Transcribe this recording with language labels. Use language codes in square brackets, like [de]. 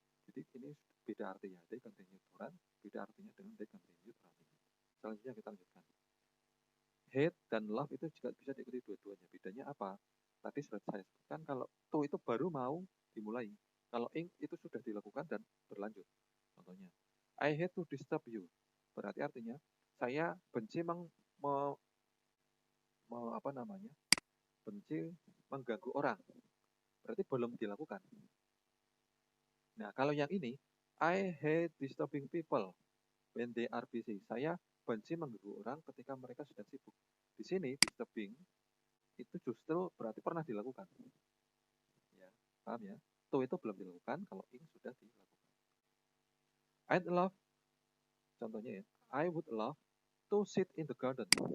[id] Jadi ini beda artinya. [en] They continue to run, [id] beda artinya dengan [en] they continue running. [id] Selanjutnya kita lanjutkan. Hate dan love itu juga bisa diikuti dua-duanya. Bedanya apa? Tadi sudah saya sebutkan kalau to itu baru mau dimulai. Kalau ing itu sudah dilakukan dan berlanjut. [en] Contohnya, I hate to disturb you. [id] Berarti artinya saya benci benci mengganggu orang. Berarti belum dilakukan. Nah, kalau yang ini, [en] I hate disturbing people when they are busy. [id] Saya benci mengganggu orang ketika mereka sedang sibuk. Di sini, disturbing itu justru berarti pernah dilakukan. Ya, paham ya? To itu belum dilakukan, kalau ing sudah dilakukan. [en] I'd love, [id] contohnya ya, [en] I would love to sit in the garden.